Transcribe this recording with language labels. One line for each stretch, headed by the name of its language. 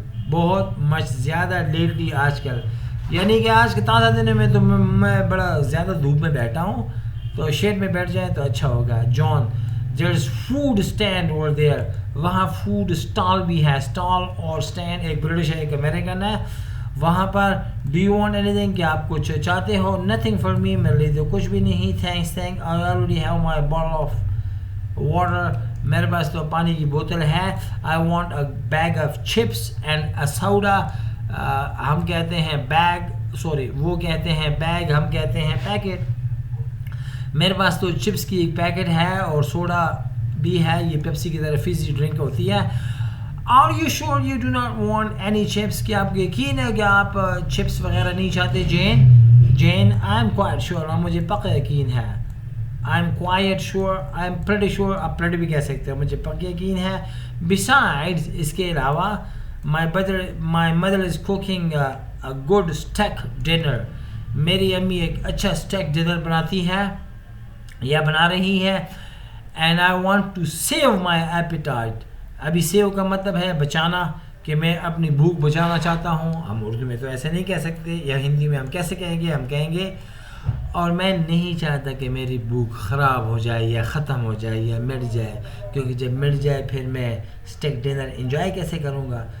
Urdu: بہت مچ زیادہ lately, آج کل, یعنی کہ آج کے تازہ دنوں میں تو میں بڑا زیادہ دھوپ میں بیٹھا ہوں, تو شیڈ میں بیٹھ جائیں تو اچھا ہوگا.
English: John, there's food stand over there.
Urdu: وہاں فوڈ اسٹال بھی ہے. اسٹال اور اسٹینڈ ایک برٹش ہے, ایک امریکن ہے. وہاں پر
English: do you want anything,
Urdu: کہ آپ کچھ چاہتے ہو.
English: nothing for me,
Urdu: میرے لیے تو کچھ بھی نہیں.
English: thanks, I already have my bottle of water.
Urdu: میرے پاس تو پانی کی بوتل ہے.
English: I want a bag of chips and a soda.
Urdu: ہم کہتے ہیں بیگ, سوری وہ کہتے ہیں بیگ, ہم کہتے ہیں پیکٹ. میرے پاس تو چپس کی ایک پیکٹ ہے اور سوڈا بھی ہے, یہ پیپسی کی طرح فیزی ڈرنک ہوتی ہے.
English: Are you sure you do not want any chips?
Urdu: کیا آپ کو یقین ہے کہ آپ چپس وغیرہ نہیں چاہتے جین
English: I'm quite sure,
Urdu: اور مجھے پکا یقین ہے.
English: I'm quite sure, I'm pretty sure,
Urdu: آپ pretty بھی کہہ سکتے ہیں, مجھے پکا یقین ہے.
English: Besides,
Urdu: اس کے علاوہ
English: my mother is cooking a good steak dinner.
Urdu: میری امی ایک اچھا اسٹیک ڈنر بناتی ہے یا بنا رہی ہے.
English: And I want to save my appetite.
Urdu: ابھی سیو کا مطلب ہے بچانا, کہ میں اپنی بھوک بچانا چاہتا ہوں. ہم اردو میں تو ایسے نہیں کہہ سکتے, یا ہندی میں ہم کیسے کہیں گے, ہم کہیں گے اور میں نہیں چاہتا کہ میری بھوک خراب ہو جائے یا ختم ہو جائے یا مٹ جائے, کیونکہ جب مٹ جائے پھر میں اسٹیک ڈنر انجوائے کیسے کروں گا.